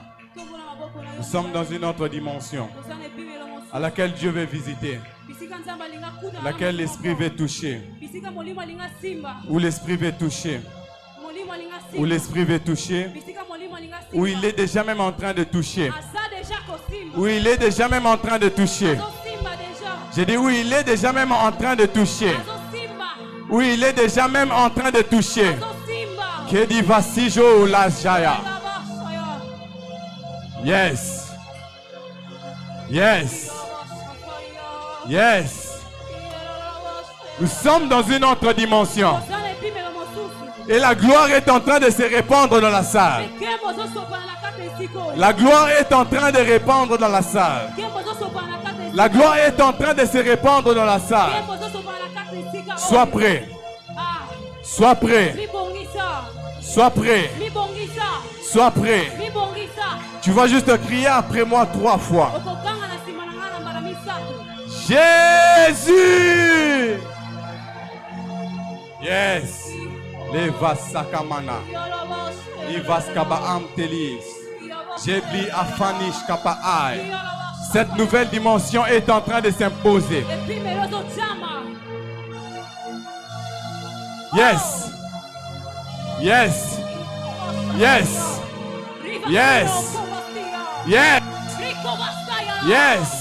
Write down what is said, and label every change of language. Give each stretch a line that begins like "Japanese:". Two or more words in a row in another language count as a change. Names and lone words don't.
French: Nous sommes dans une autre dimension à laquelle Dieu veut visiter, à laquelle l'Esprit veut toucher, où l'Esprit veut toucher, où l'Esprit veut toucher, où il est déjà même en train de toucher, où il est déjà même en train de toucher. J'ai dit où il est déjà même en train de toucher, où il est déjà même en train de toucher. Kedi Vasijo la Jaya. Yes.
English: Yes. Yes.
French: Nous sommes dans une autre dimension. Et la gloire est en train de se répandre dans la salle. La gloire est en train de répandre dans la salle. La gloire est en train de se répandre dans la salle. Sois prêt. Sois prêt. Sois prêt. Sois prêt. Tu vas juste crier après moi 3 fois. Jésus. Yes. Les vasakamana. Ivaskaba amtelis. Jebli afanish kapaai. Cette nouvelle dimension est en train de s'imposer.
English: Yes. Yes. Yes. Yes. Yes. Yes.